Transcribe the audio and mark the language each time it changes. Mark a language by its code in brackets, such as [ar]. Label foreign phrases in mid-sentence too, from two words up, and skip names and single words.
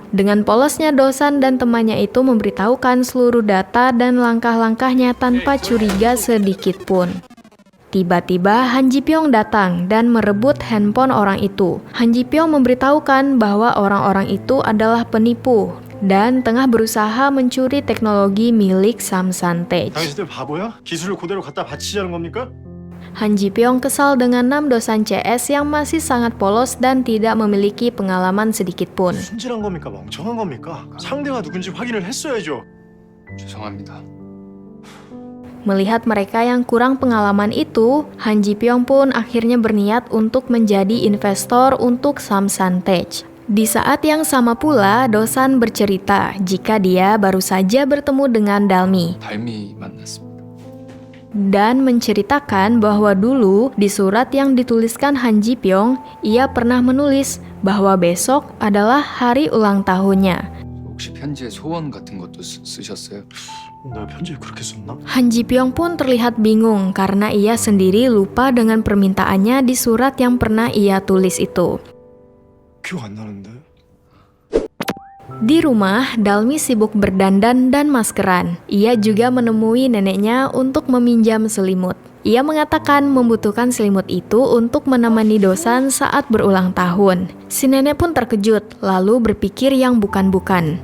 [id] Dengan polosnya Dosan dan temannya itu memberitahukan seluruh data dan langkah-langkahnya tanpa curiga sedikit pun. Tiba-tiba Han Ji Pyong datang dan merebut handphone orang itu. Han Ji Pyong memberitahukan bahwa orang-orang itu adalah penipu dan tengah berusaha mencuri teknologi milik Samsan Tech. [ko] 당신들 바보야? 기술을 그대로 갖다 바치자는 겁니까? [id] Han Ji Pyong kesal dengan Namdosan CS yang masih sangat polos dan tidak memiliki pengalaman sedikit pun. [ko] 순진한 겁니까? 멍청한 겁니까? 상대가 누군지 확인을 했어야죠. 죄송합니다. [id] Melihat mereka yang kurang pengalaman itu, Han Ji Pyong pun akhirnya berniat untuk menjadi investor untuk Samsan Tech. Di saat yang sama pula, Dosan bercerita jika dia baru saja bertemu dengan Dalmi [ko] 달미 만났습니다. [id] dan menceritakan bahwa dulu di surat yang dituliskan Han Ji Pyong, ia pernah menulis bahwa besok adalah hari ulang tahunnya. [ko] 혹시 편지에 소원 같은 것도 쓰셨어요? 내가 편지에 그렇게 썼나? [id] Han Ji Pyong pun terlihat bingung karena ia sendiri lupa dengan permintaannya di surat yang pernah ia tulis itu. [ko] 기억 안 나는데. [id] Di rumah, Dalmi sibuk berdandan dan maskeran. Ia juga menemui neneknya untuk meminjam selimut. Ia mengatakan membutuhkan selimut itu untuk menemani Dosan saat berulang tahun. Si nenek pun terkejut, lalu berpikir yang bukan-bukan.